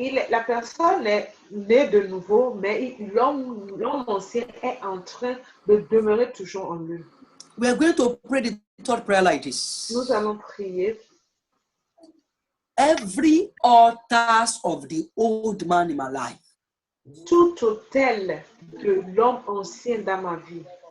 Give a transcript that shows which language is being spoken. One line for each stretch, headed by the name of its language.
French: La personne est née de nouveau, mais l'homme ancien est en train de demeurer toujours en lui.
English: We are going to pray the third prayer like this.
French: Nous allons prier.
English: Every altar of the old man in my life,
French: tout hôtel de l'homme ancien dans ma vie,